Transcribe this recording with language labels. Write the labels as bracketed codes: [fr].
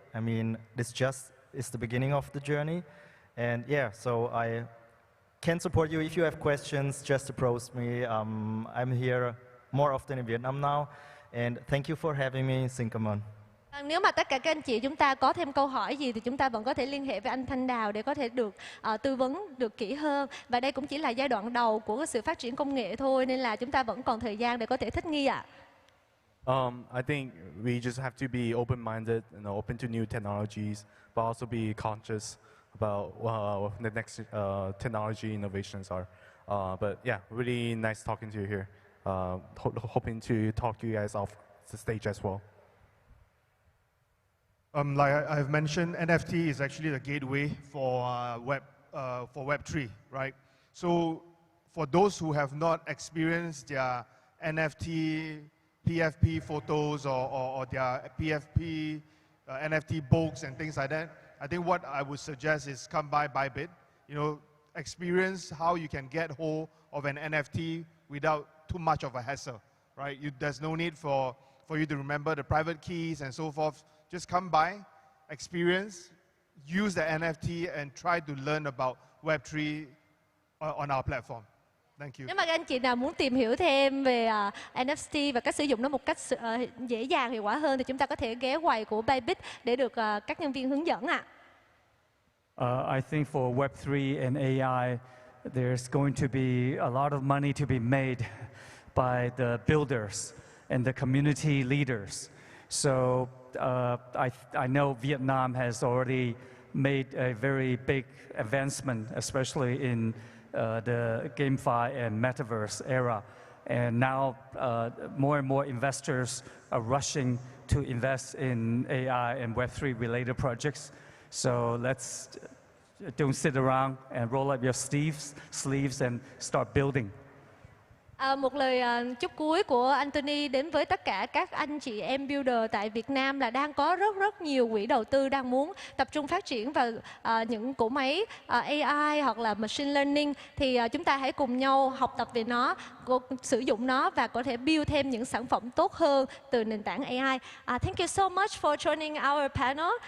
[en] I mean, this just is the beginning of the journey. And yeah, so I can support you. If you have questions, just approach me. I'm here more often in Vietnam now. And thank you for having me. [vi] Xin cảm ơn. Nếu mà tất cả các anh chị chúng ta có thêm câu hỏi gì thì chúng ta vẫn có thể liên hệ với anh Thanh Đào để có thể được tư vấn được kỹ hơn. Và đây cũng chỉ là giai đoạn đầu của sự phát triển công nghệ thôi nên là chúng ta vẫn còn thời gian để có thể thích nghi ạ. [en] I think we just have to be open-minded and open to new technologies, but also be conscious about the next technology innovations are. But yeah, really nice talking to you here. Hoping to talk to you guys off the stage as well. Like I've mentioned, NFT is actually the gateway for Web3, right? So for those who have not experienced their NFT, PFP photos or their PFP NFT books and things like that, I think what I would suggest is come by Bybit. You know, experience how you can get hold of an NFT without too much of a hassle, right? There's no need for you to remember the private keys and so forth. Just come by, experience, use the NFT and try to learn about Web3 on our platform. Thank you. [vi] Nếu mà các anh chị nào muốn tìm hiểu thêm về NFT và cách sử dụng nó một cách dễ dàng, hiệu quả hơn thì chúng ta có thể ghé quầy của Bybit để được các nhân viên hướng dẫn ạ. [en] I think for Web3 and AI, there's going to be a lot of money to be made by the builders and the community leaders. So I know Vietnam has already made a very big advancement, especially in the GameFi and Metaverse era. And now more and more investors are rushing to invest in AI and Web3 related projects. So let's don't sit around and roll up your sleeves and start building. [vi] Một lời chúc cuối của Anthony đến với tất cả các anh chị em builder tại Việt Nam là đang có rất nhiều quỹ đầu tư đang muốn tập trung phát triển vào những cỗ máy AI hoặc là [en] machine learning, [vi] thì chúng ta hãy cùng nhau học tập về nó, sử dụng nó và có thể build thêm những sản phẩm tốt hơn từ nền tảng AI. [en] Thank you so much for joining our panel.